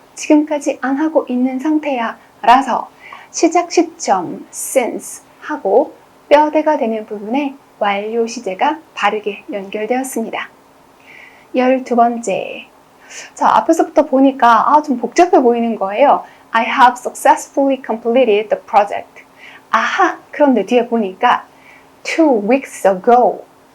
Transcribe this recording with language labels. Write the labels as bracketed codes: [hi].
[ko] 지금까지 안 하고 있는 상태야. 라서 시작 시점 since 하고 뼈대가 되는 부분에 완료 시제가 바르게 연결되었습니다. 12번째. 자, 앞에서부터 보니까 좀 복잡해 보이는 거예요. [en] I have successfully completed the project. [ko] 아하! 그런데 뒤에 보니까 2 weeks ago.